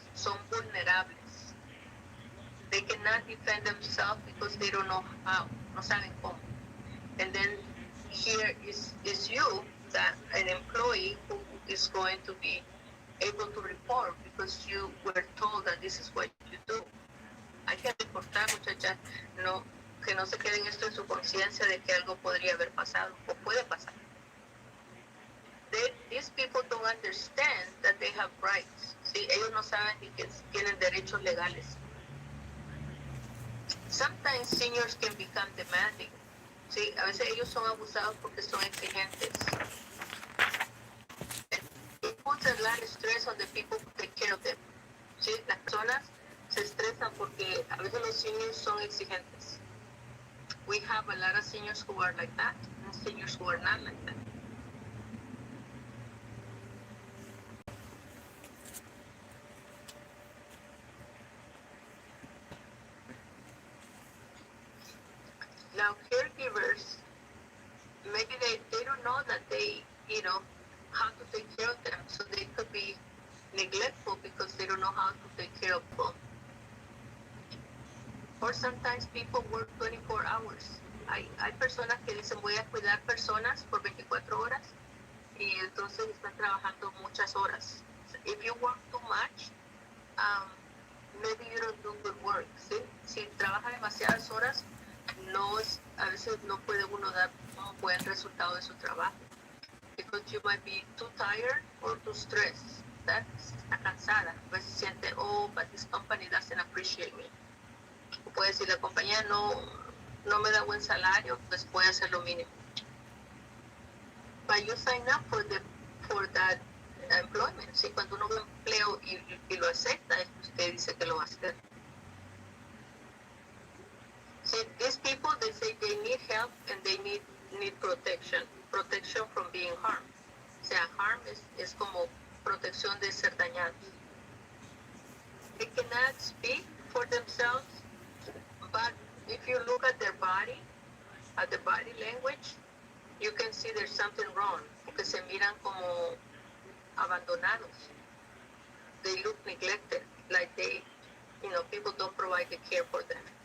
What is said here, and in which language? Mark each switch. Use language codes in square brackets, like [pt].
[es] Son vulnerables. [en] They cannot defend themselves because they don't know how, [es] no saben cómo. [en] And then here is you, that an employee who is going to be able to report because you were told that this is what you do. [es] Hay que reportar, muchachas, que no se queden esto en su conciencia de que algo podría haber pasado o puede pasar. [en] these people don't understand that they have rights. [es] ¿Sí? Ellos no saben ni que tienen derechos legales. [en] Sometimes seniors can become demanding. [es] ¿Sí? A veces ellos son abusados porque son exigentes. [en] It puts a lot of stress on the people who take care of them. [es] ¿Sí? Las personas se estresan porque a veces los seniors son exigentes. [en] We have a lot of seniors who are like that and seniors who are not like that. Now, caregivers, maybe they don't know that they, how to take care of them. So they could be neglectful because they don't know how to take care of them. Or sometimes people work 24 hours. [es] Hay personas que dicen voy a cuidar personas por 24 horas y entonces están trabajando muchas horas. [en] If you work too much, maybe you don't do good work. [es] ¿Sí? Si trabaja demasiadas horas, a veces no puede uno dar un buen resultado de su trabajo. [en] Because you might be too tired or too stressed. [es] Está cansada. A veces siente, [en] but this company doesn't appreciate me. [es] O puede decir, la compañía no me da buen salario, pues voy a hacer lo mínimo. [en] But you sign up for that employment. [es] ¿Sí? Cuando uno ve un empleo y lo acepta, usted dice que lo va a hacer. [en] See, these people, they say they need help and they need protection from being harmed. [es] O sea, harm es como protección de ser dañados. [en] They cannot speak for themselves, but if you look at their body, at the body language, you can see there's something wrong, [es] porque se miran como abandonados. [en] They look neglected, like people don't provide the care for them.